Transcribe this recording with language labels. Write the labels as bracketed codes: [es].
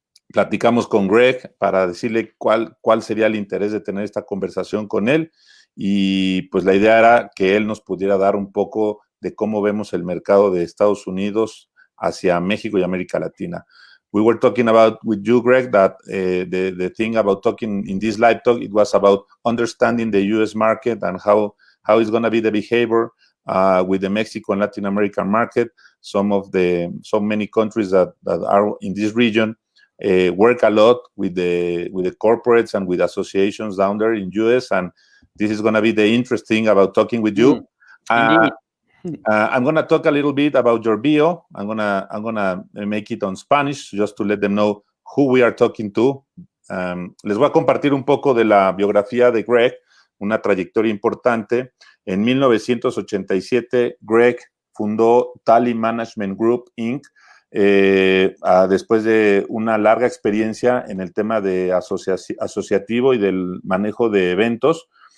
[es] Platicamos con Greg para decirle cuál sería el interés de tener esta conversación con él. Y pues la idea era que él nos pudiera dar un poco de cómo vemos el mercado de Estados Unidos hacia México y América Latina. [en] We were talking about with you, Greg, that the thing about talking in this live talk, it was about understanding the U.S. market and how it's going to be the behavior with the Mexico and Latin American market. So many countries that are in this region work a lot with the corporates and with associations down there in U.S. and this is going to be the interesting about talking with you. I'm going to talk a little bit about your bio. I'm gonna make it on Spanish just to let them know who we are talking to. [es] Les voy a compartir un poco de la biografía de Greg, una trayectoria importante. En 1987, Greg fundó Talley Management Group, Inc., después de una larga experiencia en el tema de asociativo y del manejo de eventos.